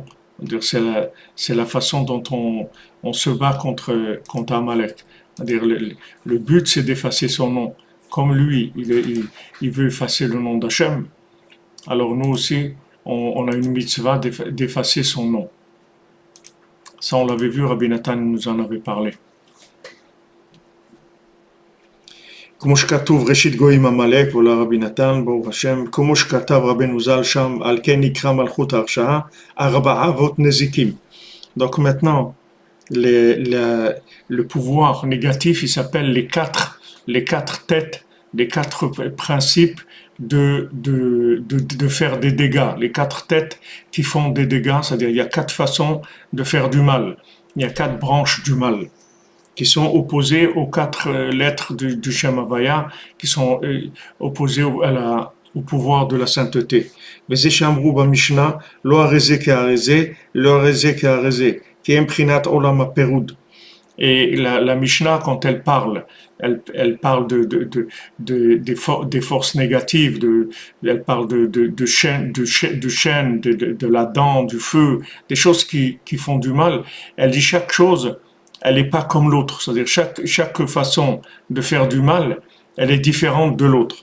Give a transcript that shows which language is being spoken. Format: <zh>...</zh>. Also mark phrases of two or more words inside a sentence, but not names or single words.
<fr>C'est la façon dont on se bat contre Amalek. C'est-à-dire le but, c'est d'effacer son nom. Comme lui, il veut effacer le nom d'Hachem, alors nous aussi, on a une mitzvah d'effacer son nom. Ça, on l'avait vu, Rabbi Nathan nous en avait parlé.</fr> <he>כמו שכתוב ראשית גויים עמלק, ואולי רבי נתן, ברוך השם, כמו שכתב רבנו ז"ל שם, על כן נקרא מלכות ההרשעה, 4 אבות נזיקים.</he> <fr>Donc maintenant, le pouvoir négatif, il s'appelle les quatre têtes, les 4 principes de faire des dégâts, les 4 têtes qui font des dégâts, c'est-à-dire il y a 4 façons de faire du mal, il y a 4 branches du mal, qui sont opposés aux 4 lettres du</fr> <he>שם הויה,</he> <fr>qui sont opposés au pouvoir de la sainteté.</fr> <he>וזה שאמרו במשנה, לא הרזה כהרזה, לא הרזה כהרזה, כי הם בחינת עולם הפירוד.</he> <fr>Et la Mishnah, quand elle parle des forces négatives, elle parle de chaînes, de la dent, du feu, des choses qui font du mal. Elle dit chaque chose, elle n'est pas comme l'autre. C'est-à-dire chaque façon de faire du mal, elle est différente de l'autre.</fr>